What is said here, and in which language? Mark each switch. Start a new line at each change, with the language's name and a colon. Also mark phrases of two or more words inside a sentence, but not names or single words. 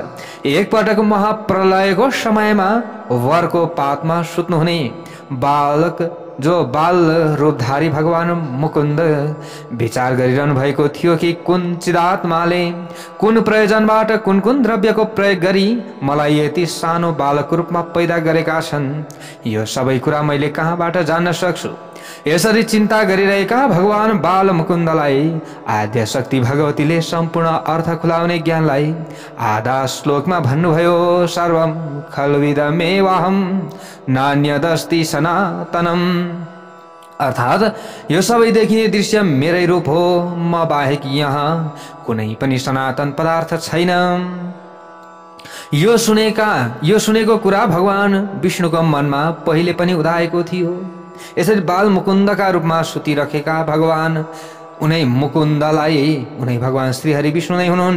Nepali: एकपटक महाप्रलयको समयमा वरको पातमा सुत्नुहुने बालक जो बाल रूपधारी भगवान मुकुन्द विचार गरिरहनु भएको थियो कि कुन चिदात्माले कुन प्रयोजनबाट कुन कुन द्रव्यको प्रयोग गरी मलाई यति सानो बालक रूपमा पैदा गरेका छन्, यो सबै कुरा मैले कहाँबाट जान्न सक्छु। यसरी चिन्ता गरिरहेका भगवान बाल मुकुन्दलाई आद्य शक्ति भगवतीले सम्पूर्ण अर्थ खुलाउने ज्ञानलाई आधा श्लोकमा भन्नुभयो,
Sanskrit: सर्वं खल्विदमेवाहं नान्यदस्ति सनातनम।
Nepali: अर्थात यो सबै देखिने दृश्य मेरै रूप हो, म बाहेक यहाँ कुनै पनि सनातन पदार्थ छैन। यो सुनेको कुरा भगवान विष्णुको मनमा पहिले पनि उदाएको थियो। यसरी बाल मुकुन्दका रूपमा सुतिरहेका भगवान उनै मुकुन्दलाई उनै भगवान श्रीहरि विष्णु नै हुनुहुन्छ।